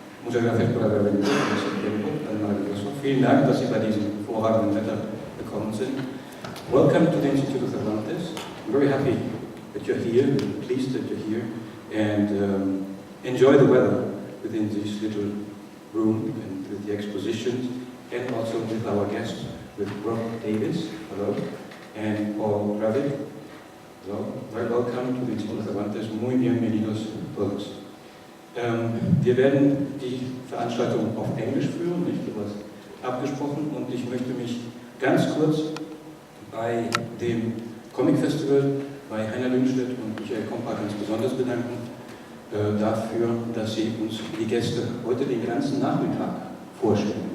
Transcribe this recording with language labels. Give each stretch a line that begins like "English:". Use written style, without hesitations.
Spanish: Muchas gracias por haber venido en ese tiempo tan maravilloso.
German: Vielen Dank, dass Sie bei diesem hervorragenden Wetter gekommen sind.
English: Welcome to the Institute of Cervantes. I'm very happy that you're here, pleased that you're here, and enjoy the weather within this little room and with the expositions, and also with our guests, with Rob Davis, hello, and Paul Gravett. So, very welcome to the Instituto Cervantes,
Spanish: muy bienvenidos todos.
German: Wir werden die Veranstaltung auf Englisch führen, nicht sowas abgesprochen, und ich möchte mich ganz kurz bei dem Comicfestival, bei Heiner Lünnstedt und Michael Kompa ganz besonders bedanken dafür, dass sie uns die Gäste heute den ganzen Nachmittag vorstellen.